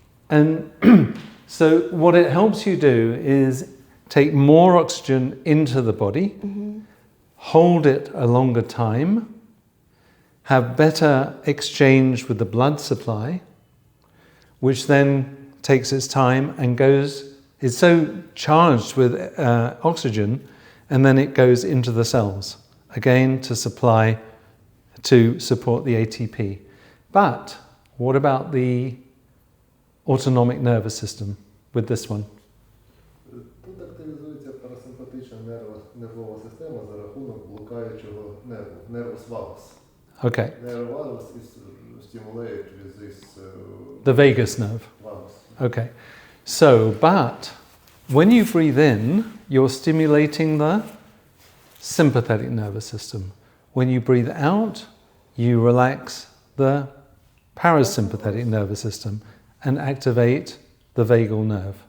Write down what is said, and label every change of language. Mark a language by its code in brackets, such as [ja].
[en] And so what it helps you do is take more oxygen into the body, hold it a longer time, have better exchange with the blood supply, which then takes its time and goes, it's so charged with oxygen, and then it goes into the cells, again to support the ATP. But what about the autonomic nervous system with this one? [uk] Тут активізується парасимпатична нервова система за рахунок блукаючого нерву, nervus vagus. [en] Okay, Nervus vagus is stimulated with this the vagus nerve. vagus. Okay, so, but when you breathe in, you're stimulating the sympathetic nervous system. When you breathe out, you relax the parasympathetic nervous system and activate the vagal nerve.